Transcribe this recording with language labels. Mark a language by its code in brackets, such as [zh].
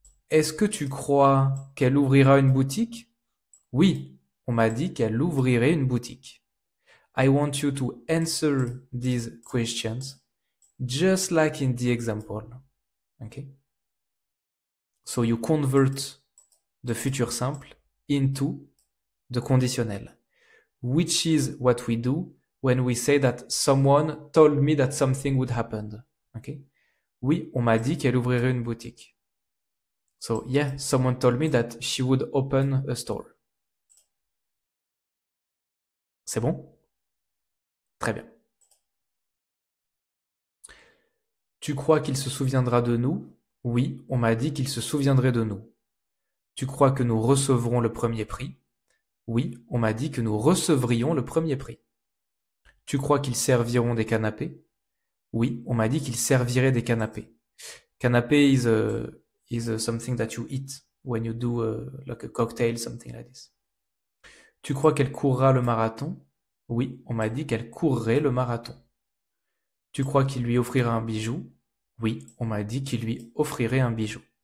[fr] Est-ce que tu crois qu'elle ouvrira une boutique? Oui, on m'a dit qu'elle ouvrirait une boutique. [en] I want you to answer these questions just like in the example. Okay? So you convert the future simple into the conditionnel, which is what we do when we say that someone told me that something would happen. Okay? [fr] Oui, on m'a dit qu'elle ouvrirait une boutique. [en] So yeah, someone told me that she would open a store. [fr] C'est bon? Très bien. Tu crois qu'il se souviendra de nous? Oui, on m'a dit qu'il se souviendrait de nous. Tu crois que nous recevrons le premier prix? Oui, on m'a dit que nous recevrions le premier prix. Tu crois qu'ils serviront des canapés? Oui, on m'a dit qu'ils serviraient des canapés. [en] Canapé is something that you eat when you do like a cocktail, something like this. [fr] Tu crois qu'elle courra le marathon? Oui, on m'a dit qu'elle courrait le marathon. Tu crois qu'il lui offrira un bijou? Oui, on m'a dit qu'il lui offrirait un bijou.